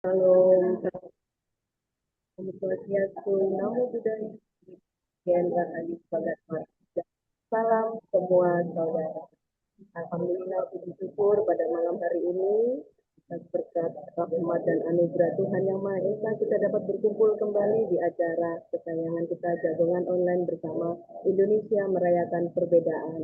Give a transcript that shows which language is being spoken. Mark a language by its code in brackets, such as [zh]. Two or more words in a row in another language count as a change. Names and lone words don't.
[id] Salam, Swastiastu, Namo Buddhaya, Gen Rahayu Bagat Marga. Salam semua saudara. Alhamdulillah puji syukur pada malam hari ini atas berkat rahmat dan anugerah Tuhan Yang Maha Esa kita dapat berkumpul kembali di acara kesayangan kita Jagongan Online bersama Indonesia Merayakan Perbedaan.